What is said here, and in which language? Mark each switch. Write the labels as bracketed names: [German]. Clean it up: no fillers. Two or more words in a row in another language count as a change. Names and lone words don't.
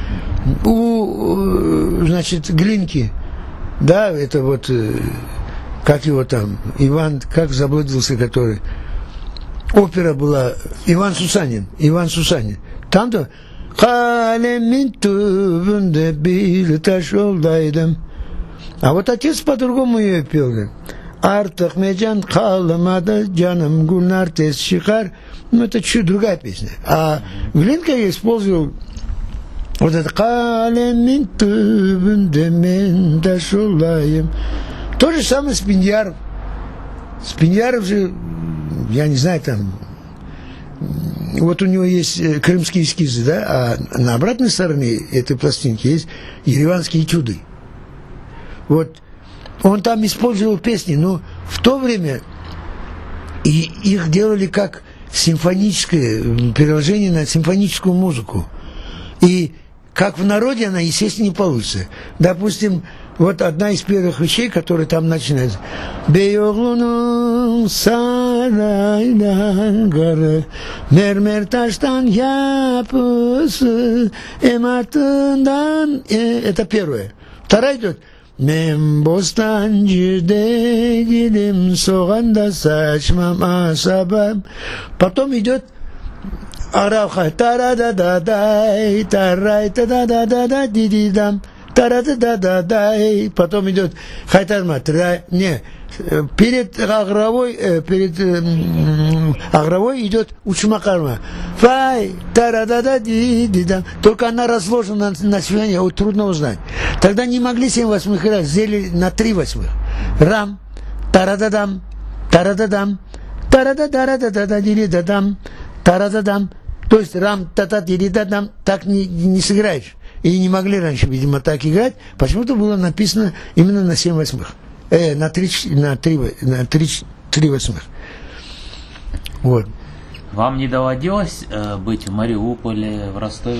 [Russian] Значит, Глинки, да, это вот, как его там, Иван, как заблудился, который... Опера была Иван Сусанин. [Crimean Tatar] Там-то «Калемин тубунде bir taş oldaydım». [Russian] А вот отец по-другому ее пел. [Crimean Tatar] «Артық меcan kalmadı, canım günler tez çıkar». [Russian] Ну, это чуть другая песня. А Глинка использовал вот это [Crimean Tatar] «Калемин тубунде мен taş oldayım». [Russian] То же самое Спиндиаров. Спиндиаров же, я не знаю, там, вот у него есть крымские эскизы, да, а на обратной стороне этой пластинки есть ереванские этюды. Вот он там использовал песни, но в то время их делали как симфоническое переложение на симфоническую музыку. И как в народе она, естественно, не получится. Допустим, вот одна из первых вещей, которая там начинается. [Crimean Tatar] Beyoğlu'nun saraydan garı, mermer taştan yapısı, ematından, [Russian] это первое. Вторая идет. [Crimean Tatar] Men bostancıda gidim, soğanda saçmam asabam. [Russian] Потом идет Аравха, тара-да-да-дай, тарай-та-да-да-да-да, дидидам, тара-да-да-да-дай. Потом идет хайтарма, перед Агровой идет Учмакарма. Фай, тара-да-да, дидидам. Только она разложена на свидание, вот трудно узнать. Тогда не могли 7/8 играть, взяли на 3/8. Рам, тара-да-дам, тара-да-дам, тара-да-да-да-да-да, дидидам, тара-да-дам. То есть рам-та-та-ти-ри-та-там так не сыграешь. И не могли раньше, видимо, так играть. Почему-то было написано именно на 7/8. На 3/8. Вот. Вам не доводилось быть в Мариуполе, в Ростове?